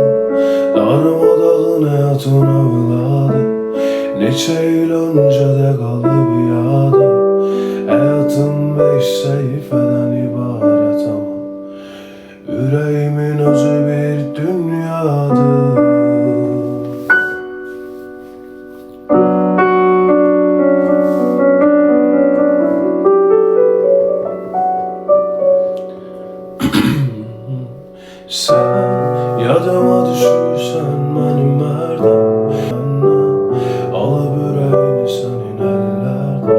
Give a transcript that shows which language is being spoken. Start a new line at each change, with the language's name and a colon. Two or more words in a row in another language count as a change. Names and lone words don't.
Azerbaijani: Darmadağın həyatın övladı, neçə il öncədə qalıb yadım. Həyatım 5 səhifədən ibarət ama ürəyimin özü bir dünyadır.
Turkish: Sen yadıma düşürsen benim merdan, alıp yüreğini senin ellerden.